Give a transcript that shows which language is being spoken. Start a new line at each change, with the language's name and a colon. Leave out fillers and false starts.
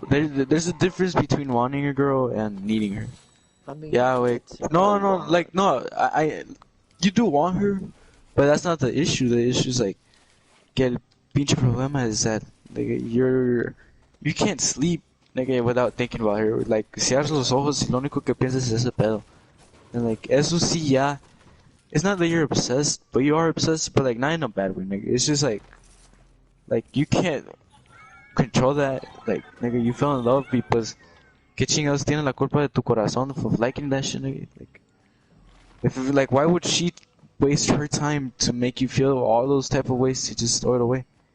English: There's a difference between wanting a girl and needing her. I mean, Yeah, wait. it's not a No, no, want. like no. You do want her, but that's not the issue. The issue is like
Spanish: que el pinche problema
English: is that like you can't sleep nigga without thinking about her.
Spanish: Like si abres los ojos y lo único que piensas es ese pedo.
English: And like
Spanish: eso sí ya.
English: It's not that you're obsessed, but you are obsessed, but like not in a bad way, nigga. It's just like you can't control that. Like nigga, you fell in love because
Spanish: ¿qué chingados tiene la culpa de tu corazón
English: of liking that shit, nigga? Like if like why would she waste her time to make you feel all those type of ways to just throw it away?